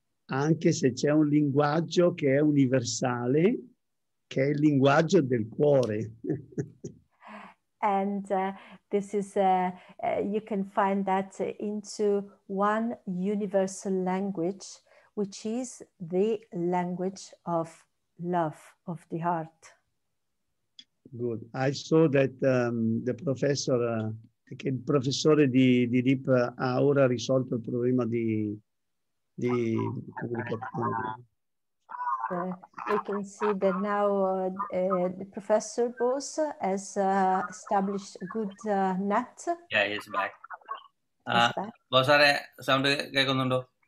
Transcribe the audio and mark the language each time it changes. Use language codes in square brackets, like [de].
[it] Anche se c'è un linguaggio che è universale, che è il linguaggio del cuore. [en] And this is, you can find that into one universal language, which is the language of love, of the heart. Good. I saw that the professor, [it] che il professore di Dileep ha ora risolto il problema di comunicazione. [en] We can see that now the Professor Bose has established a good net. Yeah, he's back. He's back. [ml] Bosare, sound കേൾക്കുന്നുണ്ടോ?